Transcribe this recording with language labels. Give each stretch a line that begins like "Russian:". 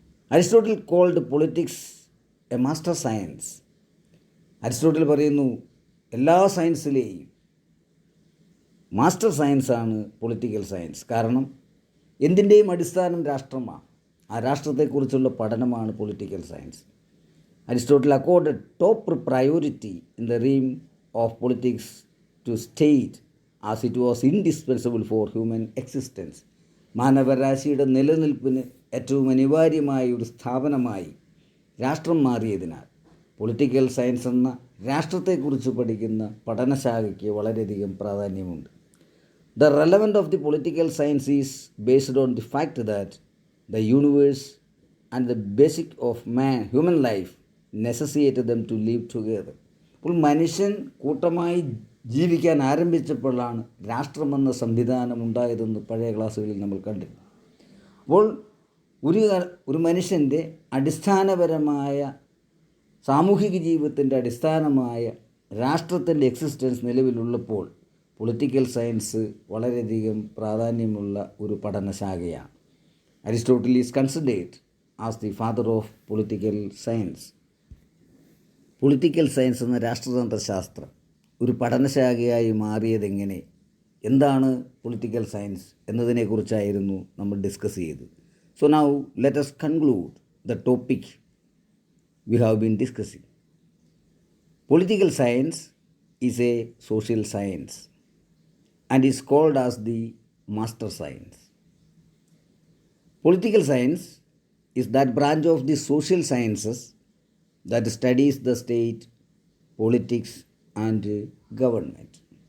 English: Aristotle called politics a master science.
Malayalam: Aristotle പറയുന്നു എല്ലാ സയൻസിലെയും master സയൻസാണ് political science. കാരണം എന്തിൻ്റെയും അടിസ്ഥാനം രാഷ്ട്രമാണ്. ആ രാഷ്ട്രത്തെക്കുറിച്ചുള്ള പഠനമാണ് political science.
English: Aristotle accorded top priority in the realm of politics to state as it was indispensable for human existence.
Malayalam: മാനവരാശിയുടെ നിലനിൽപ്പിന് ഏറ്റവും അനിവാര്യമായ ഒരു സ്ഥാപനമായി രാഷ്ട്രം മാറിയതിനാൽ പൊളിറ്റിക്കൽ സയൻസ് എന്ന രാഷ്ട്രത്തെക്കുറിച്ച് പഠിക്കുന്ന പഠനശാഖയ്ക്ക് വളരെയധികം പ്രാധാന്യമുണ്ട്.
English: The relevance of the political science is based on the fact that the universe and the basic of human life necessitated them to live together.
Malayalam: അപ്പോൾ മനുഷ്യൻ കൂട്ടമായി ജീവിക്കാൻ ആരംഭിച്ചപ്പോഴാണ് രാഷ്ട്രമെന്ന സംവിധാനം ഉണ്ടായതെന്ന് പഴയ ക്ലാസ്സുകളിൽ നമ്മൾ കണ്ടിരുന്നു. അപ്പോൾ ഒരു മനുഷ്യൻ്റെ അടിസ്ഥാനപരമായ സാമൂഹിക ജീവിതത്തിൻ്റെ അടിസ്ഥാനമായ രാഷ്ട്രത്തിൻ്റെ എക്സിസ്റ്റൻസ് നിലവിലുള്ളപ്പോൾ പൊളിറ്റിക്കൽ സയൻസ് വളരെയധികം പ്രാധാന്യമുള്ള ഒരു പഠനശാഖയാണ്.
English: Aristotle is considered as the father of political science.
Malayalam: Political science എന്ന രാഷ്ട്രതന്ത്രശാസ്ത്രം ഒരു പഠനശാഖയായി മാറിയതെങ്ങനെ, എന്താണ് പൊളിറ്റിക്കൽ സയൻസ് എന്നതിനെക്കുറിച്ചായിരുന്നു നമ്മൾ ഡിസ്കസ് ചെയ്തത്.
English: So now let us conclude the topic we have been discussing. Political science is a social science and is called as the master science. Political science is that branch of the social sciences that studies the state, politics and government.